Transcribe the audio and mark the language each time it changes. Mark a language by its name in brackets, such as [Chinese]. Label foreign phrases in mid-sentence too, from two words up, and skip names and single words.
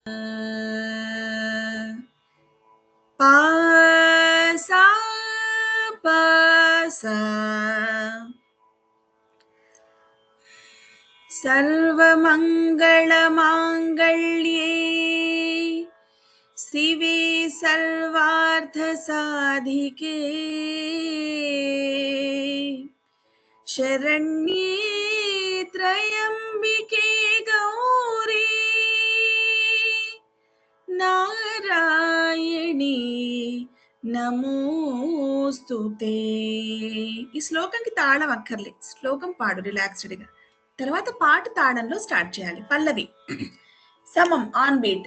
[Sanskrit] పా సా పా సా सर्वमङ्गलमाङ्गल्ये शिवे सर्वार्थसाधिके शरण्ये त्र्यम्बिके गौरी नारायणि नमोस्तुते. [Telugu] ఈ శ్లోకంకి తాళం అక్కర్లే, శ్లోకం పాడు రిలాక్స్డ్గా. తర్వాత పాట తాళంలో స్టార్ట్ చేయాలి. పల్లవి సమం [English] on beat.